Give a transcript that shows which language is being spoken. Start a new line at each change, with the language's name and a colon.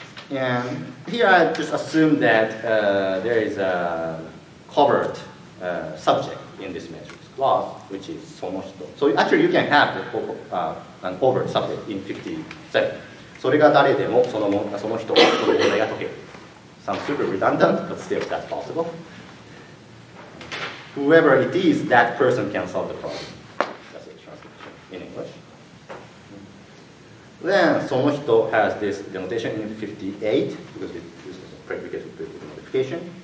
English: And here I just assume that there is a covered subject in this matrix clause, which is その人. So actually you can have an overt subject in 57.
Japanese: それが誰でもその人、その問題が解ける.
English: Sounds super redundant, but still that's possible. Whoever it is, that person can solve the problem. That's the translation in English. Then その人 has this denotation in 58 because this is a predicate modification.